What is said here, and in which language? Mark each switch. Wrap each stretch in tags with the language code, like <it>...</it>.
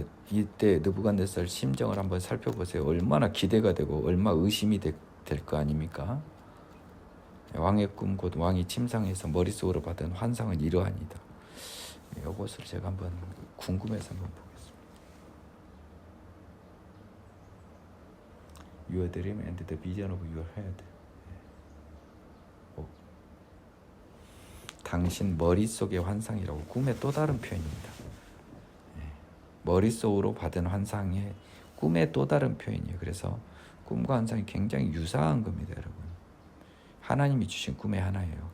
<ko>이때 느부갓네살 심정을 한번 살펴보세요. 얼마나 기대가 되고 얼마 의심이 될 거 아닙니까? 왕의 꿈 곧 왕이 침상에서 머릿속으로 받은 환상은 이러하니다. 이것을 제가 한번 궁금해서 한번 보겠습니다.</ko> <en>Your dream and the vision of your head.</en> <ko>당신 머릿속의 환상이라고. 꿈의 또 다른 표현입니다. 머릿속으로 받은 환상의 꿈의 또 다른 표현이에요. 그래서 꿈과 환상이 굉장히 유사한 겁니다, 여러분. 하나님이 주신 꿈의 하나예요.</ko>